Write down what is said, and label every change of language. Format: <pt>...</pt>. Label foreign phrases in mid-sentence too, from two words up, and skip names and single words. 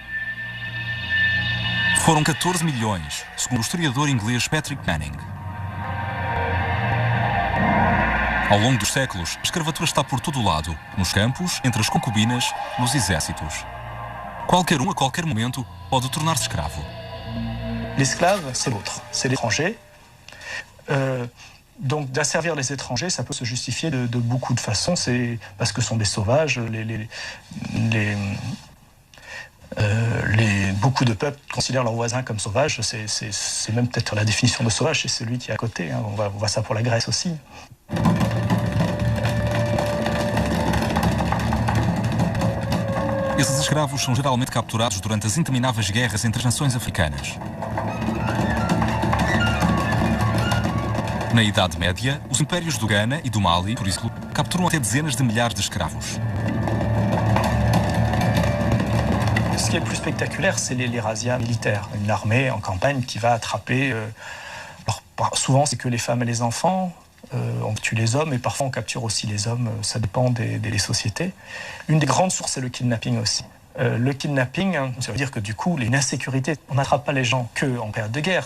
<pt>Foram 14 milhões, segundo o historiador inglês Patrick Manning. Ao longo dos séculos, a escravatura está por todo o lado, nos campos, entre as concubinas, nos exércitos. Qualquer um, a qualquer momento, pode tornar-se escravo.</pt> <fr>L'esclave, c'est l'autre, c'est l'étranger. Donc d'asservir les étrangers, ça peut se justifier de beaucoup de façons. C'est parce que ce sont des sauvages. Beaucoup de peuples considèrent leurs voisins comme sauvages. C'est même peut-être la définition de sauvage, c'est celui qui est à côté. Hein. On voit ça pour la Grèce aussi.</fr> <pt>Esses escravos são geralmente capturados durante as intermináveis guerras entre as nações africanas. Na Idade Média, os impérios do Ghana e do Mali, por exemplo, capturam até dezenas de milhares de escravos.</pt> <fr>Ce qui est le plus spectaculaire, c'est les razzias militaires. Une armée en campagne qui va attraper... alors, souvent, c'est que les femmes et les enfants. On tue les hommes et parfois on capture aussi les hommes. Ça dépend des sociétés. Une des grandes sources, c'est le kidnapping aussi. Le kidnapping, ça veut dire que du coup, une insécurité, on n'attrape pas les gens qu'en période de guerre.</fr>